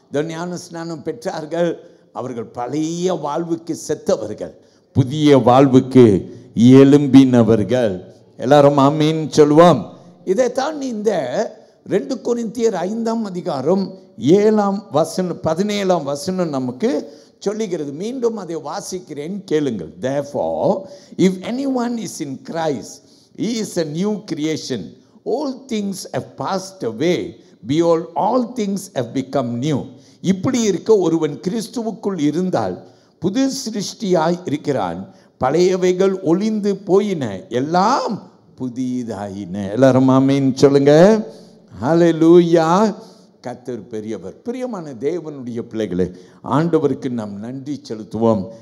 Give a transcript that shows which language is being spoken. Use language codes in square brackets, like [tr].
[ta] ஞான ஸ்நானம் பெற்றார்கள், அவர்கள் பழைய வாழ்வுக்கு செத்தவர்கள், புதிய வாழ்வுக்கு எழும்பினவர்கள். எல்லாரும் ஆமீன் சொல்லுவோம். இதைத்தான் இந்த 2 கொரிந்தியர் 5ஆம் அதிகாரம் 17ஆம் வசனம் நமக்கு சொல்லுகிறது. மீண்டும் அதை வாசிக்கிறேன், கேளுங்கள். [en] Therefore, if anyone is in Christ, he is a new creation. All things have passed away, behold, all things have become new. [ta] இப்படி இருக்க ஒருவன் கிறிஸ்துவுக்குள் இருந்தால் புது சிருஷ்டியாய் இருக்கிறான், பழையவைகள் ஒளிந்து போயின, எல்லாம் புதிதாயின. எல்லாரும் ஆமென் சொல்லுங்க. ஹல்லேலூயா. கர்த்தர் பெரியவர். பிரியமான தேவனுடைய பிள்ளைகளே, ஆண்டவருக்கு நாம் நன்றி செலுத்துவோம்.